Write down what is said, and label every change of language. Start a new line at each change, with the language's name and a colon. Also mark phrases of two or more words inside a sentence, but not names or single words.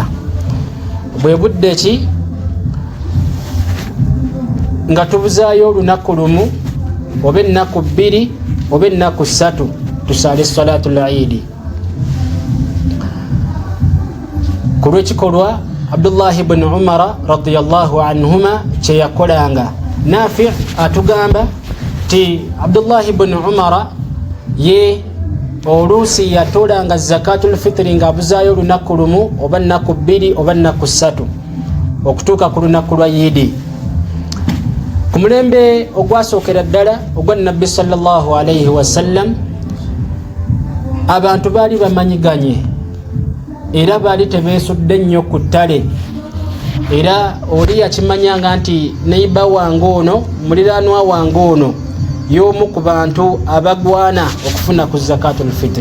Ganda: Bwe budde ki nga tubuzaayo olunaku lumu oba ennaku 2 oba ennaku 3 tusaale
Arabic: صلاة العيد.
Ganda: Ku lw'ekikolwa Abdullahi ibn Umar
Arabic: رضي الله عنهما
Ganda: kye yakolanga. Nafi' atugamba ti Abdullahi ibn Umar ye oluusi yatoolanga
Arabic: زكاة الفطر
Ganda: nga abuzaayo olunaku lumu oba ennaku 2 oba ennaku 3 okutuuka ku lunaku lwa yidi. Ku mulembe ogwasookera ddala ogwa Nabbi
Arabic: صلى الله عليه وسلم
Ganda: abantu baali bamanyiganye era baali tebeesudde nnyo ku ttale, era oli yakimanyanga nti neiba wange ono muliraanwa wange ono y'omu ku bantu abagwana okufuna ku
Arabic: زكاة الفطر.